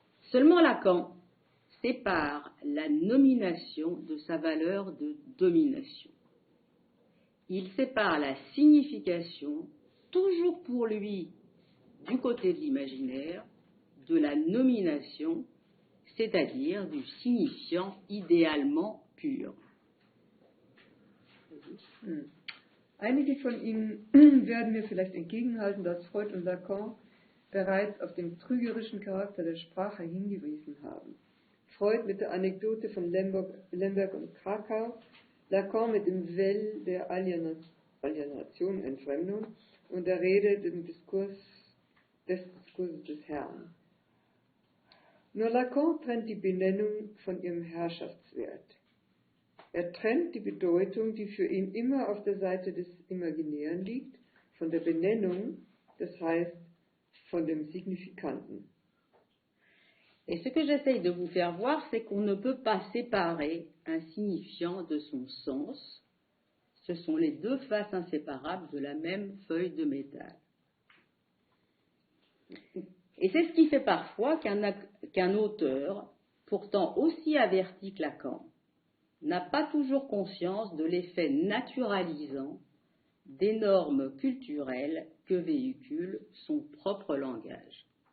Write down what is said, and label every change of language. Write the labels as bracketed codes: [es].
[fr] Seulement Lacan sépare la nomination de sa valeur de domination. Il sépare la signification, toujours pour lui, du côté de l'imaginaire, de la nomination, c'est-à-dire du signifiant idéalement pur. [de] Einige von Ihnen werden mir vielleicht entgegenhalten, dass Freud und Lacan bereits auf den trügerischen Charakter der Sprache hingewiesen haben. Freud mit der Anekdote von Lemberg und Krakau, Lacan mit dem Well der Alienation, Entfremdung und der Rede des Diskurses des Herrn. Nur Lacan trennt die Benennung von ihrem Herrschaftswert. Er trennt die Bedeutung, die für ihn immer auf der Seite des Imaginären liegt, von der Benennung, das heißt von dem Signifikanten. [fr] Et ce que j'essaye de vous faire voir, c'est qu'on ne peut pas séparer un signifiant de son sens. Ce sont les deux faces inséparables de la même feuille de métal. Et c'est ce qui fait parfois qu'un auteur, pourtant aussi averti que Lacan, n'a pas toujours conscience de l'effet naturalisant des normes culturelles que véhicule son propre langage.